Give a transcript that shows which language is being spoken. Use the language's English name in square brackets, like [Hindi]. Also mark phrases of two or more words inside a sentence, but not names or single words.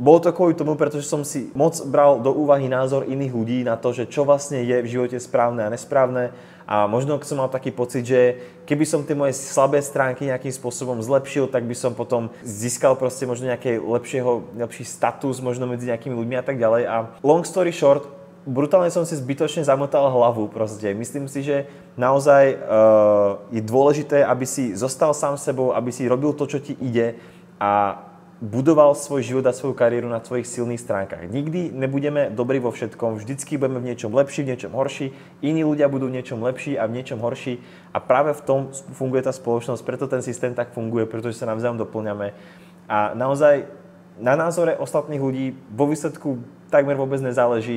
[Slovak] Bolo to kvôli tomu, pretože som si moc bral do úvahy názor iných ľudí na to, že čo vlastne je v živote správne a nesprávne. A možno som mal taký pocit, že keby som tie moje slabé stránky nejakým spôsobom zlepšil, tak by som potom získal proste možno lepší status možno medzi nejakými ľuďmi a tak ďalej. [English] A long story short, [Slovak] brutálne som si zbytočne zamotal hlavu proste. Myslím si, že naozaj je dôležité, aby si zostal sám sebou, aby si robil to, čo ti ide a budoval svoj život a svoju kariéru na svojich silných stránkach. Nikdy nebudeme dobrí vo všetkom, vždycky budeme v niečom lepší, v niečom horší, iní ľudia budú v niečom lepší a v niečom horší a práve v tom funguje tá spoločnosť, preto ten systém tak funguje, pretože sa navzájom doplňame a naozaj na názore ostatných ľudí vo výsledku takmer vôbec nezáleží.